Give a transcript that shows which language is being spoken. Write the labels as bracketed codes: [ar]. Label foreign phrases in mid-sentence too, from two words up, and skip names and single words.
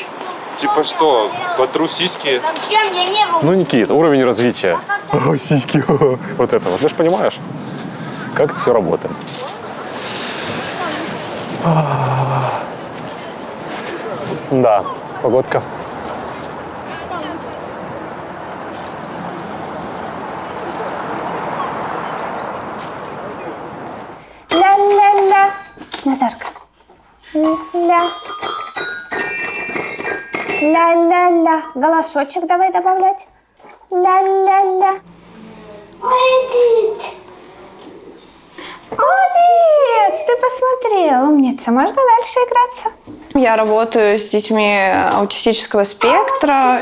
[ru] Типа что, потру сиськи? Ну, Никит, уровень развития. О, сиськи. Вот это вот. Ты же понимаешь, как это все работает. Да, погодка. Ля-ля-ля. Назарка. Ля. Ля-ля-ля. Голосочек давай добавлять. Ля-ля-ля. Молодец. Молодец, ты посмотрел. Умница. Можно дальше играться? Я работаю с детьми аутистического спектра.